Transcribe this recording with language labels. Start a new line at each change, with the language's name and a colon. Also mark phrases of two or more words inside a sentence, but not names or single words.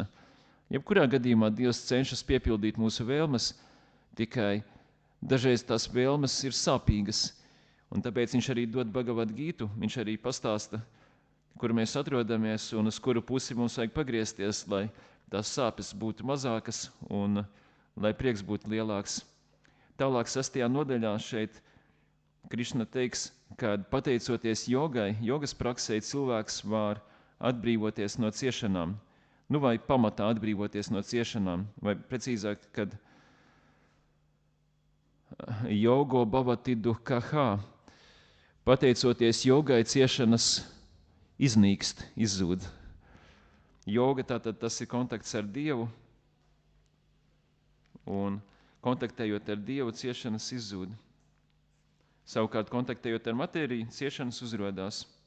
Latvian: Jebkurā gadījumā Dievs cenšas piepildīt mūsu vēlmes, tikai dažreiz tās vēlmes ir sāpīgas, un tāpēc viņš arī dod Bhagavad Gītu, viņš arī pastāsta, kur mēs atrodamies un uz kuru pusi mums vajag pagriezties, lai tās sāpes būtu mazākas un lai prieks būtu lielāks. Tālāk 6. nodaļā šeit Krišna teiks, kad pateicoties jogai, jogas praksē cilvēks var atbrīvoties no ciešanām, nu vai pamatā atbrīvoties no ciešanām, vai precīzāk, kad
Sanskrit: योगो भवति दुःख,
Latvian: pateicoties jogai ciešanas iznīkst, izzūd. Joga tātad tas ir kontakts ar Dievu, un kontaktējot ar Dievu, ciešanas izzūd. Savukārt, kontaktējot ar matēriju, ciešanas uzrodās.